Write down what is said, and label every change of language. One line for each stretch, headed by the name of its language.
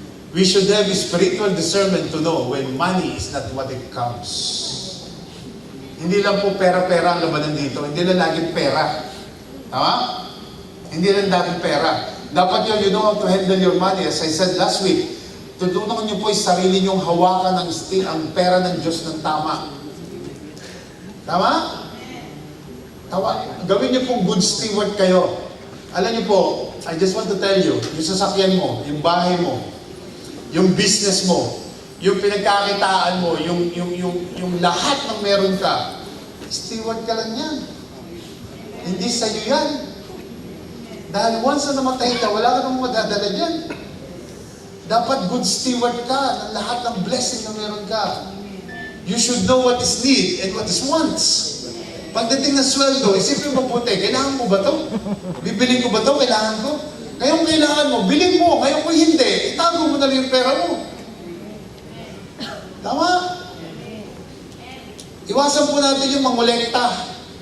English: We should have spiritual discernment to know when money is not what it counts.
Filipino: Hindi lang po pera-pera ang labanan dito. Hindi lang laging pera. Tama? Hindi lang laging pera. Dapat yun,
English: you know how to handle your money. As I said last week,
Filipino: tutunan niyo po yung sarili niyong hawakan ang pera ng Diyos ng tama. Tama? Tama? Gawin niyo pong good steward kayo. Alam niyo po,
English: I just want to tell you,
Filipino: yung sasakyan mo, yung bahay mo, yung business mo, yung pinagkakitaan mo, yung lahat ng meron ka, steward ka lang yan. Hindi sa'yo yan. Dahil once na namatay ka, wala ka nang madadala dyan. Dapat good steward ka ng lahat ng blessing na meron ka.
English: You should know what is need and what is wants.
Filipino: Pagdating ng sweldo, isipin mo mabuti, kailangan mo ba ito? Bibilin ko ba ito? Kailangan ko? Ngayong kailangan mo, bilhin mo. Ngayong ko hindi, itago mo na lang yung pera mo. Tama? Iwasan po natin yung mangolekta.